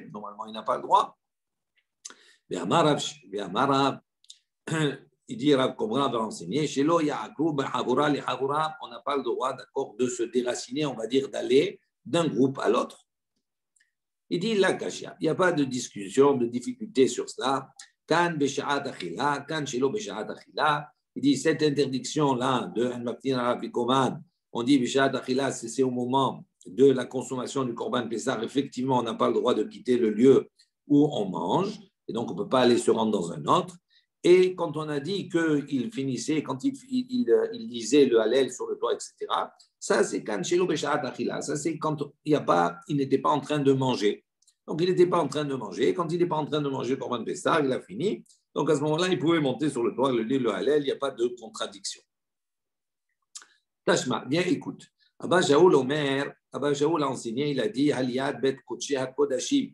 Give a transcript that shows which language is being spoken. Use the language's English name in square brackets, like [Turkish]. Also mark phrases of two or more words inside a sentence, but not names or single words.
[French] Normalement, il n'a pas le droit. Il dit, comme Rav va enseigner, chez l'eau, on n'a pas le droit, d'accord, de se déraciner, on va dire, d'aller d'un groupe à l'autre. Il dit, [Hebrew] לא קשיא, [French] il n'y a pas de discussion, de difficulté sur cela. [Hebrew] כאן בשעת אכילה כאן שלא בשעת אכילה. [French] Il dit, cette interdiction-là de on dit [Hebrew] בשעת אכילה, [French] c'est au moment de la consommation du [Hebrew] קרבן פסח. [French] Effectivement, on n'a pas le droit de quitter le lieu où on mange, et donc on ne peut pas aller se rendre dans un autre. Et quand on a dit qu'il finissait, quand il lisait le Hallel sur le toit, etc., ça c'est quand [Hebrew] שלא בשעת אכילה, [French] ça c'est quand il n'était pas en train de manger. Donc il n'était pas en train de manger. Quand il n'est pas en train de manger le [Hebrew] קרבן פסח, [French] il a fini. Donc à ce moment-là, il pouvait monter sur le toit, lire le Hallel, il n'y a pas de contradiction. Tashma, bien écoute. Abba Shaul Omer, Abba Shaul a enseigné, il a dit [Hebrew] עליית בית קודש הקודשים.